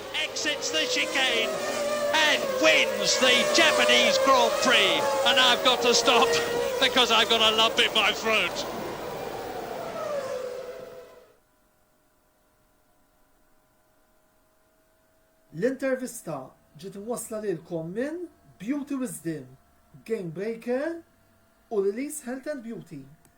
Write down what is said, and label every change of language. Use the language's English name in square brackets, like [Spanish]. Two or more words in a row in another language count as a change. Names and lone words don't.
[English] exits the chicane and wins the Japanese Grand Prix. And I've got to stop because I've got a lump in my throat. [Maltese] L-intervista ġiet imwassla lilkom minn Beauty Wisdom, Game Breaker u Release Health and Beauty.